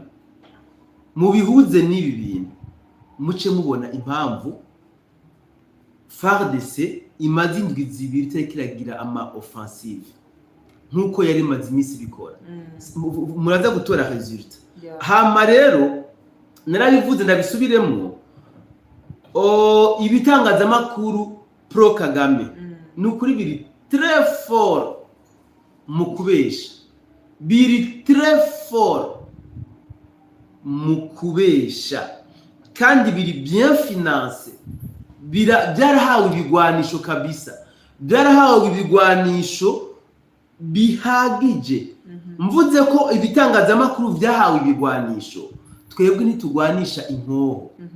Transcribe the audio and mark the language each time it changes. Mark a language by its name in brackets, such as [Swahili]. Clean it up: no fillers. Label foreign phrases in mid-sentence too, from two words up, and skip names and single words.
[Rundi] Mu bihuze n'ibi bintu muce mubona impamvu FARDC imaze indwi zibiri tekiragira ama offensive nkuko yari maze imisi bikora. Muraza gutora result. Hama rero narabivuze ndabisubiremo. Ibitangazamakuru pro Kagame nukuri biri [French] très fort [Rundi] mu kubesha, biri [French] très fort [Rundi] mu kubesha kandi biri [French] bien financé, [Rundi] byarahawe ibigwanisho kabisa, byarahawe ibigwanisho bihagije. Mvuze ko ibitangazamakuru byahawe ibigwanisho, twebwe nitugwanisha inkoho.